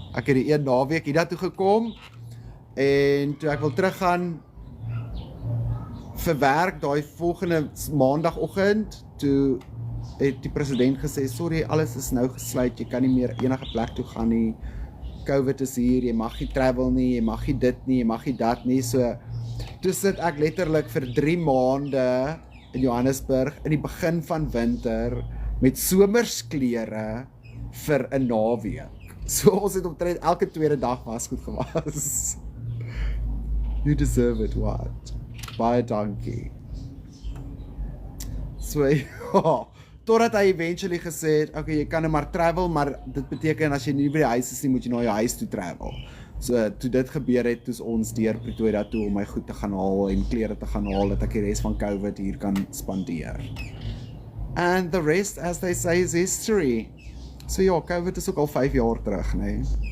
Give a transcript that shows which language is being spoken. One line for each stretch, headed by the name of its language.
Afrikaans: Ek het die 1 naweek hiernatoe gekom, en toe ek wil teruggaan vir werk, daai volgende maandagoggend, toe het die president gesê, sorry, alles is nou gesluit, jy kan nie meer enige plek toe gaan nie, COVID is hier, jy mag nie travel nie, jy mag nie dit nie, jy mag nie dat nie, so, toe sit ek letterlik vir 3 maande in Johannesburg, in die begin van winter, met somersklere vir 'n naweek. So ons het omtrent elke tweede dag wasgoed gewas.
English: You deserve it, what?
Afrikaans: Baie dankie. So, ja, totdat hy eventually gesê het, okay, jy kan nou maar travel, maar dit beteken as jy nie by die huis is nie, moet jy na jou huis toe travel. So, toe dit gebeur het, toe ons deur Pretoria toe om my goed te gaan haal en klere te gaan haal, dat ek die rest van COVID hier kan spandeer.
English: And the rest, as they say, is history.
Afrikaans: So ja, COVID is ook al 5 jaar terug, nee.